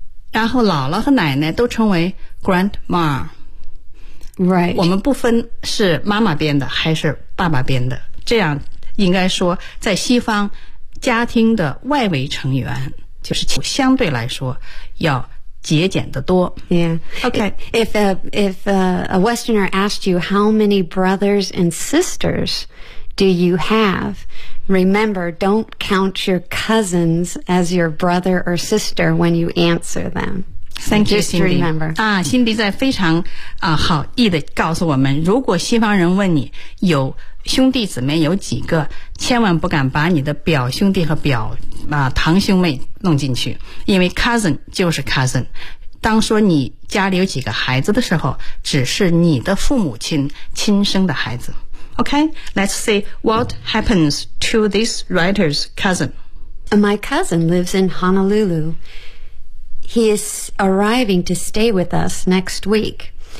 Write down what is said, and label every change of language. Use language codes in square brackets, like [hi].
[zh] 然后姥姥和奶奶都称为 grandma。 [en] Right, [zh] 我们不分是妈妈编的还是爸爸编的，这样应该说在西方家庭的外围成员就是相对来说要节俭得多。 [en] Yeah. Okay. If a Westerner asked you how many brothers and sisters do you have, remember, don't count your cousins as your brother or sister when you answer them. Thank you, Cindy. Just remember. [zh] 啊，辛迪在非常好意的告诉我们，如果西方人问你有兄弟姊妹有几个，千万不敢把你的表兄弟和表堂兄妹弄进去，因为 cousin 就是 cousin。当说你家里有几个孩子的时候，只是你的父母亲亲生的孩子。 [en] OK, let's see what happens to this writer's cousin. My cousin lives in Honolulu. He is arriving to stay with us next week.